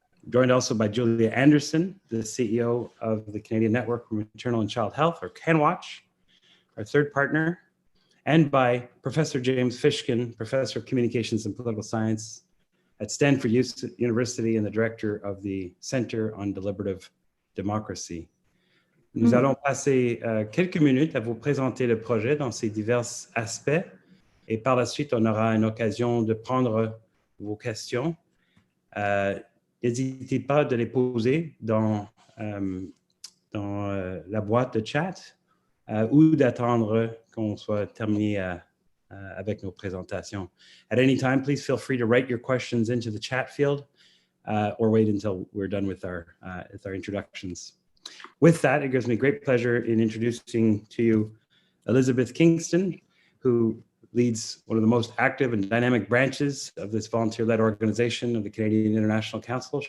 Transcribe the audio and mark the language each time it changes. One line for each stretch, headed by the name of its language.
English: Joined also by Julia Anderson, the CEO of the Canadian Network for Maternal and Child Health, or CanWaCH, our third partner, and by Professor James Fishkin, Professor of Communications and Political Science at Stanford University and the director of the Center on Deliberative Democracy.
French: Nous allons passer quelques minutes à vous présenter le projet dans ses divers aspects et par la suite, on aura une occasion de prendre vos questions. N'hésitez pas de les poser dans la boîte de chat ou d'attendre qu'on soit terminé avec nos présentations.
English: At any time, please feel free to write your questions into the chat field or wait until we're done with our introductions. With that, it gives me great pleasure in introducing to you Elizabeth Kingston, who leads one of the most active and dynamic branches of this volunteer-led organization of the Canadian International Council.